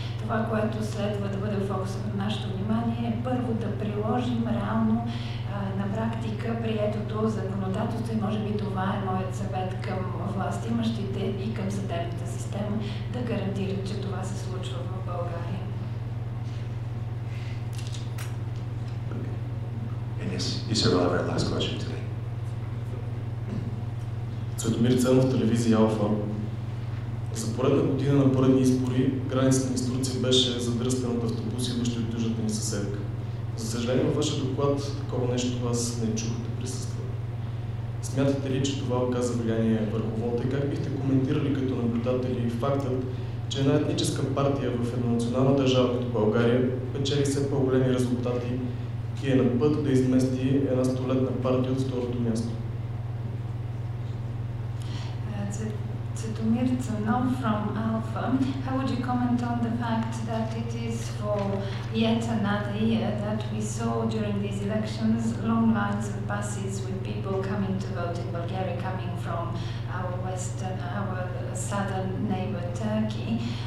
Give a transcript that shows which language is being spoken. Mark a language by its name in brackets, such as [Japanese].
[Bulgarian] Това, което следва да бъде в фокуса на нашето внимание, е първо да приложим реално на практика приетото законодателство, и може би това е моят съвет към властимащите и към съдебната система, да гарантират, че това се случва в България. [English] And yes, you sir will have our last question today. [Bulgarian] Цветомир Ценов, телевизия Алфа. За поредна година на поредни избори границата ни с Турция беше задръстена от автобуси, идващи от южната ни съседка. За съжаление, във вашия доклад такова нещо аз не чух да присъства. Смятате ли, че това оказа влияние върху вота и как бихте коментирали като наблюдатели фактът, че една етническа партия в една национална държава като България печели все по-големи резултати и е на път да измести една столетна партия от второто място? [English] Цветомир Цанов from Alpha. How would you comment on the fact that it is for yet another year that we saw during these elections long lines of buses with people coming to vote in Bulgaria, coming from our southern neighbor Turkey?